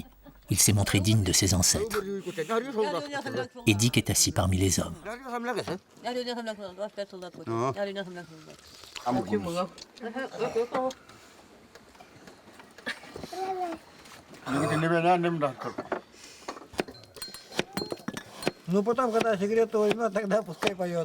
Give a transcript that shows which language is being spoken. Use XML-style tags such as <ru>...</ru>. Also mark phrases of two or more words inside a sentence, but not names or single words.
<fr>Il s'est montré digne de ses ancêtres. Edik est assis parmi les hommes.</fr> <ru>Ну, потом, когда сигарету возьмет, тогда пускай поет.</ru>